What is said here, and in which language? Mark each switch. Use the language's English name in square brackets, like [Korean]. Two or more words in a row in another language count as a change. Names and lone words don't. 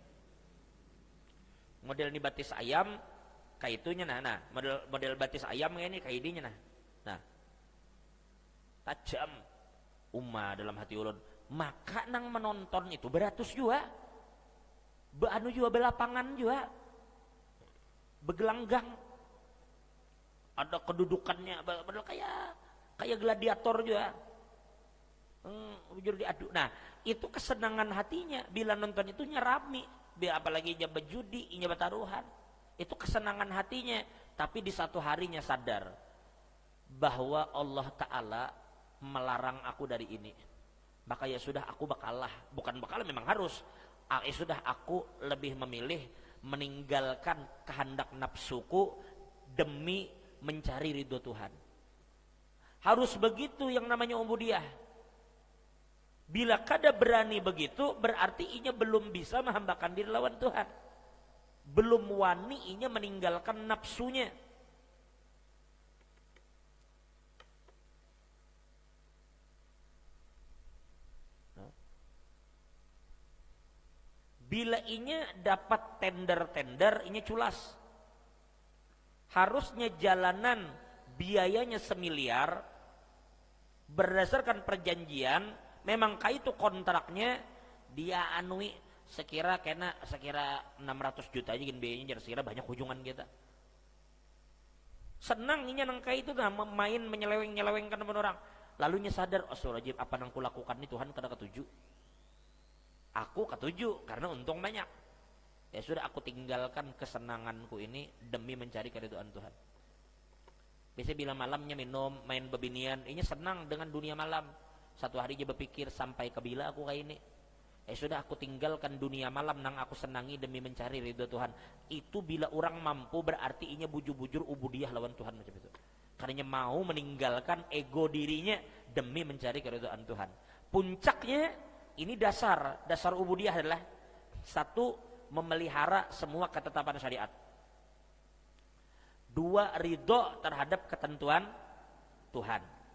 [Banjar] Model ini batis ayam kayak itunya nah model batis ayam kayak ini kayak ininya nah tajam dalam hati ulun. Maka nang menonton itu beratus juga anu juga belapangan juga begelanggang ada kedudukannya padahal kayak gladiator juga jujur diadu. Nah itu kesenangan hatinya bila nonton itu nyerami apalagi nya berjudi nya bertaruhan itu kesenangan hatinya. [Indonesian] Tapi di satu harinya sadar bahwa Allah Ta'ala melarang aku dari ini, maka ya sudah aku bakalah, bukan bakalah memang harus, sudah aku lebih memilih meninggalkan kehendak nafsuku demi mencari ridho Tuhan. Harus begitu yang namanya ubudiyah. [Banjar] Bila kada berani begitu berarti inya belum bisa menghambakan diri lawan Tuhan, belum wani inya meninggalkan nafsunya. Bila inya dapat tender inya culas. [Indonesian] Harusnya jalanan biayanya 1 miliar berdasarkan perjanjian, memang itu kontraknya dia anui sekira 600 juta aja gini biayanya, sekira banyak hujungan kita. [Banjar] Senang inya nang itu nah main menyeleweng-nyelewengkan teman orang. Lalunya sadar, astagfirullahaladzim, apa nang kulakukan ini Tuhan kada ketuju. Aku ketuju karena untung banyak. [Indonesian] Ya sudah aku tinggalkan kesenanganku ini demi mencari keridhaan Tuhan. [Banjar] Biasanya bila malamnya minum, main bebinian, ini senang dengan dunia malam. [Indonesian] Satu hari dia berpikir sampai ke bila aku kayak ini. Ya sudah aku tinggalkan dunia malam nang aku senangi demi mencari ridho Tuhan. [Banjar] Itu bila orang mampu berarti inya bujur-bujur ubudiyah lawan Tuhan macam itu. [Indonesian] Karena mau meninggalkan ego dirinya demi mencari keridhaan Tuhan. Puncaknya ini dasar ubudiyah adalah satu, memelihara semua ketetapan syariat. 2, ridho terhadap ketentuan Tuhan.